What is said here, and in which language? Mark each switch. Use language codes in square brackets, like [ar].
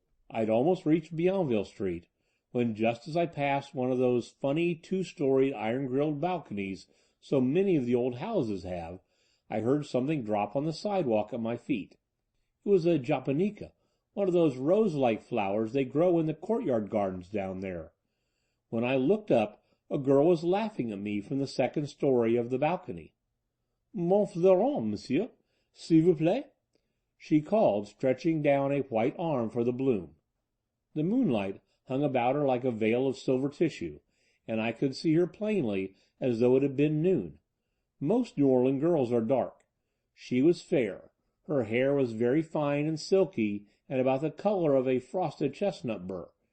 [en] I'd almost reached Bienville Street, when just as I passed one of those funny two-storied iron-grilled balconies so many of the old houses have, I heard something drop on the sidewalk at my feet. It was a japonica, one of those rose-like flowers they grow in the courtyard gardens down there. When I looked up, a girl was laughing at me from the second story of the balcony. [fr] "Mon fleuron, monsieur, s'il vous plaît?" [en] she called, stretching down a white arm for the bloom. The moonlight hung about her like a veil of silver tissue, and I could see her plainly as though it had been noon. Most New Orleans girls are dark. She was fair. Her hair was very fine and silky and about the color of a frosted chestnut burr.